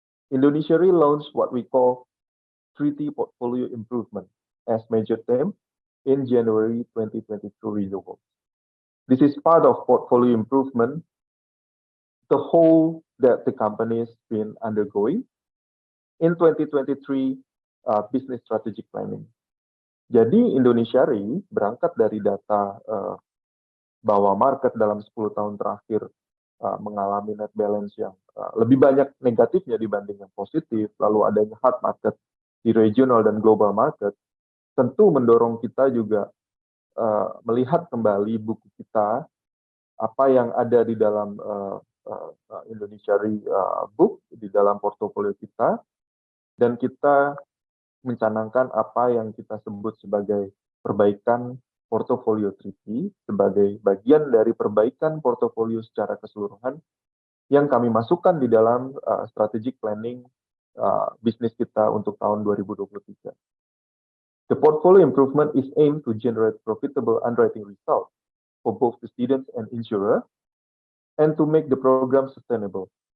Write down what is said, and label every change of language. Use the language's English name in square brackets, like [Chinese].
[English] Indonesia Re launched what we call treaty portfolio improvement as major theme in January 2022 renewal. This is part of portfolio improvement, the whole that the company has been undergoing in 2023 business strategic planning. [Indonesian] Jadi Indonesia Re berangkat dari data bahwa market dalam 10 tahun terakhir mengalami net balance yang lebih banyak negatifnya dibanding yang positif, lalu adanya hard market di regional dan global market, tentu mendorong kita juga melihat kembali buku kita, apa yang ada di dalam Indonesia Re book, di dalam portofolio kita, dan kita mencanangkan apa yang kita sebut sebagai perbaikan portofolio treaty sebagai bagian dari perbaikan portofolio secara keseluruhan yang kami masukkan di dalam strategic planning bisnis kita untuk tahun 2023. [English] The portfolio improvement is aimed to generate profitable underwriting results for both the students and insurer and to make the program sustainable.